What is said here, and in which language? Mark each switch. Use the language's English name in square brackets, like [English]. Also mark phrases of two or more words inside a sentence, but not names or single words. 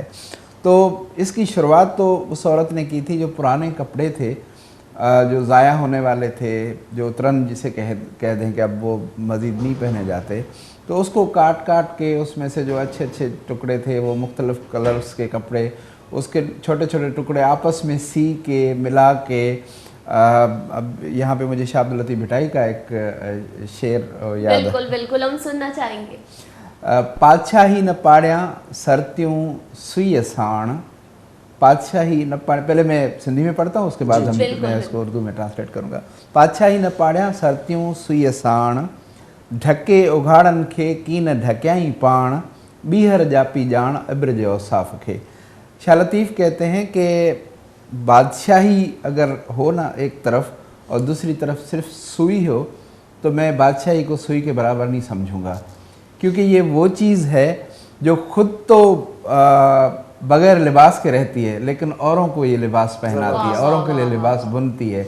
[Hindi] तो इसकी शुरुआत तो उस औरत ने की थी जो पुराने कपड़े थे जो ज़ाया होने वाले थे, जो तुरंत जिसे कह दें कि अब वो मज़ीद नहीं पहने जाते, तो उसको काट काट के उसमें से जो अच्छे अच्छे टुकड़े थे वो मुख्तलिफ़ कलर्स के कपड़े, उसके छोटे छोटे टुकड़े आपस में सी के मिला के अब यहाँ पे मुझे शाह अब्दुल लतीफ़ भिटाई का एक शेर याद बिल्कुल बिल्कुल हम सुनना चाहेंगे। [Sindhi] पातशाही न पाड़िया सरत्यूं सुई साण, पातशाही न पाड़, [Hindi] पहले मैं सिंधी में पढ़ता हूँ उसके बाद मैं इसको उर्दू में ट्रांसलेट करूँगा। [Sindhi] पातशाही न पाड़िया सरत्यूं सुई साण, ढके उघाड़न खे की न ढकियाई पाण, बीहर जापी जान इब्र जो औसाफ खे। [Hindi] शाह लतीफ़ कहते हैं कि बादशाही अगर हो ना एक तरफ और दूसरी तरफ सिर्फ सुई हो, तो मैं बादशाही को सुई के बराबर नहीं समझूंगा, क्योंकि ये वो चीज़ है जो खुद तो बग़ैर लिबास के रहती है लेकिन औरों को ये लिबास पहनाती है, औरों के लिए लिबास बुनती है।